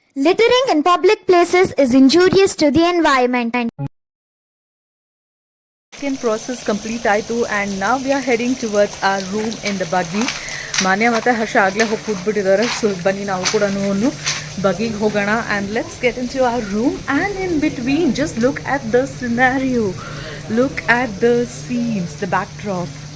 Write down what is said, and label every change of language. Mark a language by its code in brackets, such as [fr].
[en] Littering in public places is injurious to the environment. Second process complete ಆಯಿತು and now we are heading towards our room in the buggy. [kn] ಮಾನ್ಯ ಮತ್ತು ಹರ್ಷ ಆಗಲೇ ಹೋಗಿ ಕೂತ್ಬಿಟ್ಟಿದ್ದಾರೆ. So ಬನ್ನಿ ನಾವು ಕೂಡ ಬಗ್ಗಿಗೆ ಹೋಗೋಣ [en] and let's get into our room. And in between, just look at the scenario, look at the scenes, the backdrop.